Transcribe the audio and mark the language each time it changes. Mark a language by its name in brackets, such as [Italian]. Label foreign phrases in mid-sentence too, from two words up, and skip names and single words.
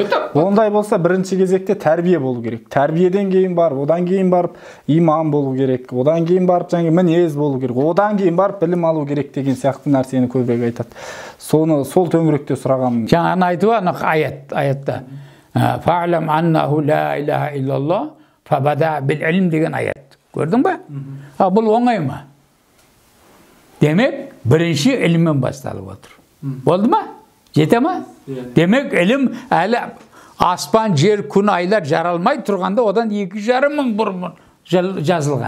[Kazakh] Ондай болса бірінші кезекте тәрбие болу керек. Тәрбиеден кейін барып, одан кейін барып иман болу керек. Одан кейін барып мінез болу керек. Одан кейін барып білім алу керек деген сияқты нәрсені көбірек айтады. Соны сол төңіректе сұрағам. Жаңа айтып анық аятта. [Arabic] فاعلم أنه لا إله إلا الله فابدأ بالعلم [Kazakh] деген аят. Көрдің бе? Бұл оңай ма? Демек, бірінші іліммен басталып отыр. Болды ма? Жете ма? Демек, ілім әлі аспан, жер, күн, айлар жаралмай тұрғанда одан 2,5 мың бұрын жазылған.